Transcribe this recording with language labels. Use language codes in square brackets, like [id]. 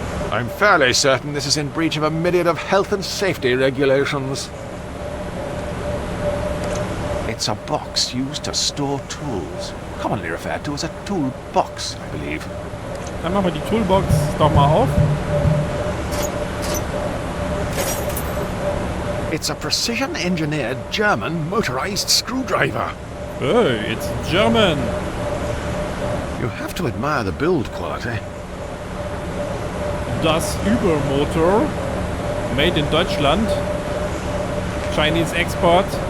[en] I'm fairly certain this is in breach of a myriad of health and safety regulations. It's a box used to store tools, commonly referred to as a toolbox, I believe. [de] Dann machen wir die Toolbox doch mal auf. [en] It's a precision-engineered German motorized screwdriver. Hey, it's German. You have to admire the build quality. [de] Das Übermotor. [en] Made in Deutschland. Chinese export.